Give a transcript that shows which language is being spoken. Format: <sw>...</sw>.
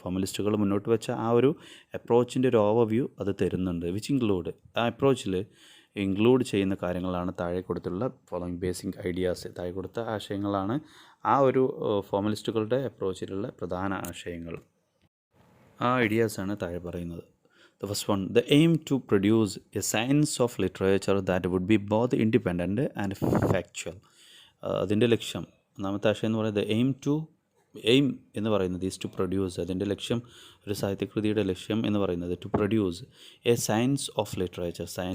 <ml>ഫോർമലിസ്റ്റുകൾ മുന്നോട്ട് വെച്ച ആ ഒരു അപ്രോച്ചിൻ്റെ ഒരു ഓവർവ്യൂ അത് തരുന്നുണ്ട്.</ml> <en>which include,</en> <ml>ആ അപ്രോച്ചിൽ ഇൻക്ലൂഡ് ചെയ്യുന്ന കാര്യങ്ങളാണ് താഴെ കൊടുത്തുള്ള</ml> <en>Following basic ideas.</en> <ml>താഴെ കൊടുത്ത ആശയങ്ങളാണ് ആ ഒരു ഫോർമലിസ്റ്റുകളുടെ അപ്രോച്ചിലുള്ള പ്രധാന ആശയങ്ങൾ. ആ ഐഡിയാസാണ് താഴെ പറയുന്നത്.</ml> <en>The first one, the aim to produce a science of literature that would be both independent and factual.</en> <ml>അതിൻ്റെ ലക്ഷ്യം, ഒന്നാമത്തെ ആശയം എന്ന് പറയുന്നത് എയിം എന്ന് പറയുന്നത്</ml> <en>Is to produce.</en> <ml>അതിൻ്റെ ലക്ഷ്യം, ഒരു സാഹിത്യകൃതിയുടെ ലക്ഷ്യം എന്ന് പറയുന്നത്</ml> <en>To produce a science of literature.</en>